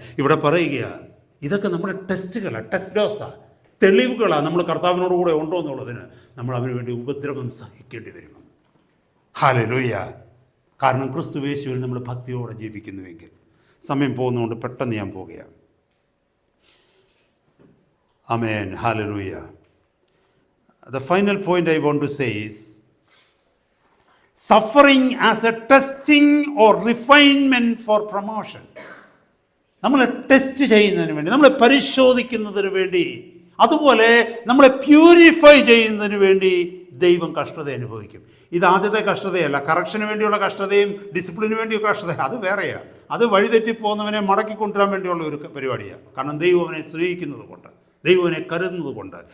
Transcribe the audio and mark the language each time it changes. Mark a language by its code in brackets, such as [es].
[ml] ഇവിടെ പറയുക, ഇതൊക്കെ നമ്മുടെ ടെസ്റ്റുകളാണ്, ടെസ്റ്റ് ഡോസാണ്, തെളിവുകളാണ്. നമ്മൾ കർത്താവിനോട് കൂടെ ഉണ്ടോ എന്നുള്ളതിന് നമ്മൾ അവന് വേണ്ടി ഉപദ്രവം സഹിക്കേണ്ടി വരും. ഹല്ലേലൂയ. കാരണം ക്രിസ്തുയേശുവിൽ നമ്മൾ ഭക്തിയോടെ ജീവിക്കുന്നുവെങ്കിൽ. സമയം പോകുന്നതുകൊണ്ട് പെട്ടെന്ന് ഞാൻ പോവുകയാണ്. ആമേൻ. Hallelujah. [en] The final point I want to say is suffering as a testing or refinement for promotion. [ml] നമ്മളെ ടെസ്റ്റ് ചെയ്യുന്നതിന് വേണ്ടി, നമ്മളെ പരിശോധിക്കുന്നതിന് വേണ്ടി, അതുപോലെ നമ്മളെ പ്യൂരിഫൈ ചെയ്യുന്നതിന് വേണ്ടി ദൈവം കഷ്ടത അനുഭവിക്കും. ഇത് ആദ്യത്തെ കഷ്ടതയല്ല. കറക്ഷന് വേണ്ടിയുള്ള കഷ്ടതയും ഡിസിപ്ലിന് വേണ്ടിയുള്ള കഷ്ടത അത് വേറെയാണ്. അത് വഴിതെറ്റിപ്പോകുന്നവനെ മടക്കി കൊണ്ടുവരാൻ വേണ്ടിയുള്ള ഒരു പരിപാടിയാണ്. കാരണം ദൈവം അവനെ സ്നേഹിക്കുന്നത് കൊണ്ട്, ദൈവം അവനെ കരുതുന്നത് കൊണ്ട്.